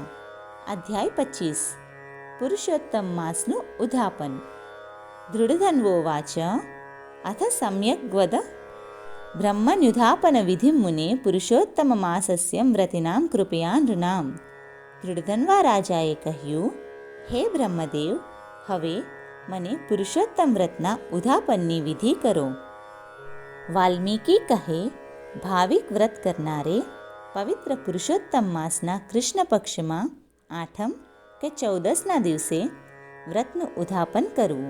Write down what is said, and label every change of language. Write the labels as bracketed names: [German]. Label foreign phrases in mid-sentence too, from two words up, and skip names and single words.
[Gujarati] અધ્યાય 25 પુરુષોત્તમ માસનું ઉદ્યાપન। [Sanskrit] दृढधन्वोवाच अथ सम्यक् वद ब्रह्मन्युद्यापनविधिं मुने पुरुषोत्तममासस्य व्रतिनां कृपया नृणां। [Gujarati] દૃઢધન્વા રાજાએ કહ્યું, હે બ્રહ્મદેવ, હવે મને પુરુષોત્તમ વ્રતના ઉદ્યાપનની વિધિ કરો. વાલ્મીકી કહે, ભાવિક વ્રત કરનારે પવિત્ર પુરુષોત્તમ માસના કૃષ્ણ પક્ષમાં 8મ કે 14ના દિવસે વ્રતનું ઉદ્યાપન કરવું.